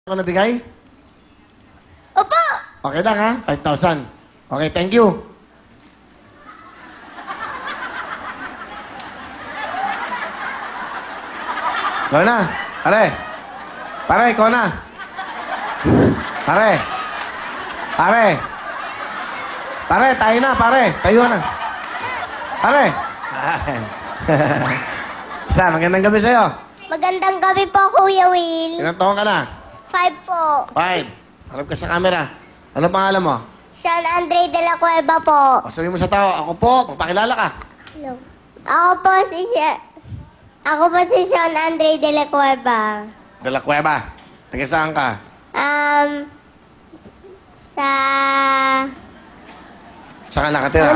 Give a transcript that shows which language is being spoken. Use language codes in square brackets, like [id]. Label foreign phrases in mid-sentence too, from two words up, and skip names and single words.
[tl] Ako nabigay? Opo! Okay lang ha? 5,000. [en] Okay, thank you. [tl] Ikaw na. Pare. Pare, ikaw na. Pare. Pare. Pare, tayo na, pare. Tayo na. Pare. Basta, magandang gabi sa'yo. Magandang gabi po, Kuya Will. Ilang taon ka na? 5 po. 5. Harap ka sa camera. Ano pangalan mo? Sean Andre de la Cueva po. O, sabihin mo sa tao, ako po, magpakilala ka. Hello. Ako po si Sean Andre de la Cueva. De la Cueva. Taga saan ka? Sa Saan ka nakatira?